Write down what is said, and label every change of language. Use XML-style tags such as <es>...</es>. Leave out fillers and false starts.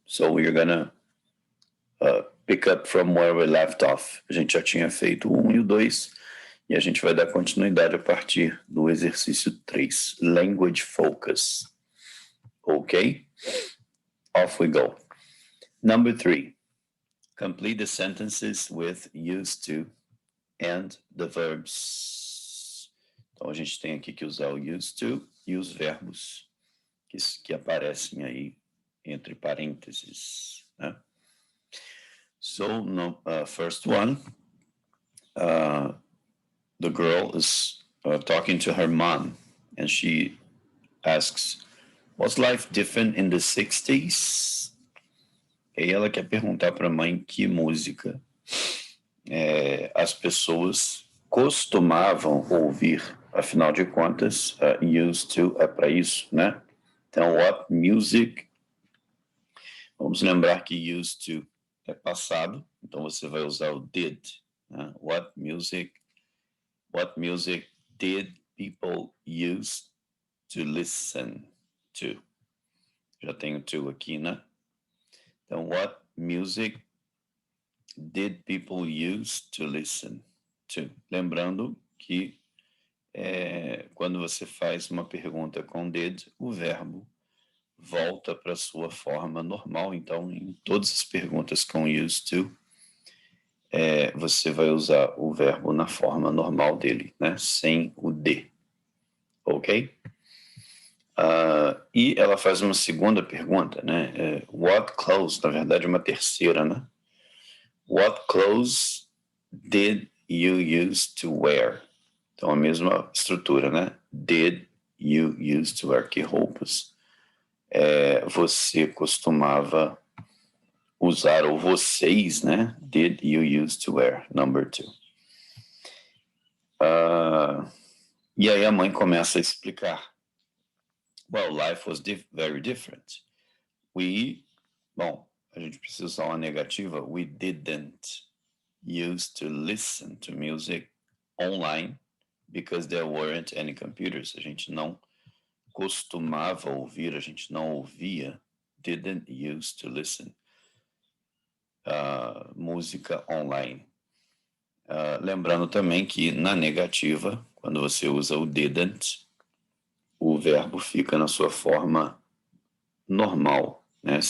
<en>So we're gonna pick up from where we left off.</en> <pt>A gente já tinha feito o 1 e o 2 e a gente vai dar continuidade a partir do exercício 3, Language Focus.</pt> <en>Okay? Off we go. Number 3, complete the sentences with used to and the verbs.</en> <pt>Então a gente tem aqui que usar o used to e os verbos que aparecem aí entre parênteses, né?</pt> <en>So, first one, the girl is talking to her mom and she asks, was life different in the 60s?</en> <pt>E ela quer perguntar para a mãe que música as pessoas costumavam ouvir. Afinal de contas, used to é para isso, né? Então,</pt> <en>what music?</en> <pt>Vamos lembrar que used to é passado, então você vai usar o did. Né?</pt> <en>What music did people use to listen to?</en> <pt>Já tenho to aqui, né? Então,</pt> <en>what music did people use to listen to?</en> <pt>Lembrando que quando você faz uma pergunta com did, o verbo volta para a sua forma normal. Então, em todas as perguntas com used to, você vai usar o verbo na forma normal dele, né? Sem o de. Ok? E ela faz uma segunda pergunta, né?</pt> <en>What clothes?</en> <pt>Na verdade, uma terceira, né?</pt> <en>What clothes did you use to wear?</en> <pt>Então, a mesma estrutura, né?</pt> <en>Did you use to wear?</en> <pt>Que roupas você costumava usar, ou vocês, né?</pt> <en>Did you use to wear? Number 2.</en> <pt>E aí a mãe começa a explicar.</pt> <en>Well, life was very different.</en> <pt>A gente precisa usar uma negativa.</pt> <en>We didn't use to listen to music online because there weren't any computers.</en> <pt>A gente não costumava ouvir, a gente não ouvia.</pt> <en>Didn't use to listen.</en> <pt>Música online. Lembrando também que na negativa, quando você usa o didn't, o verbo fica na sua forma normal, né?</pt>